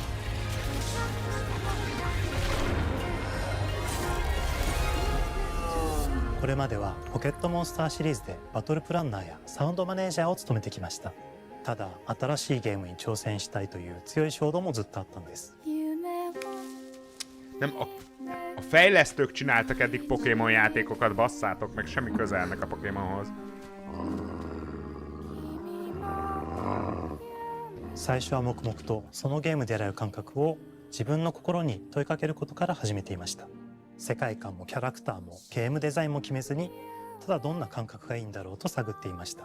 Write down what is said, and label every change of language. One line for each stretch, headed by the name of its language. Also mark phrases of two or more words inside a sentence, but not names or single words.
Japanese: これまではポケットモンスターシリーズでバトルプランナーやサウンドマネージャーを務めてきました。ただ新しいゲームに挑戦したいという強い衝動もずっとあったんです。
Hungarian: A fejlesztők csináltak eddig Pokémon játékokat, basszátok meg, semmi köze ennek a Pokémonhoz.
Japanese: 最初は黙々とそのゲームである感覚を自分の心に問いかけることから始めていました。世界観もキャラクターもゲームデザインも決めずに、ただどんな感覚がいいんだろうと探っていました。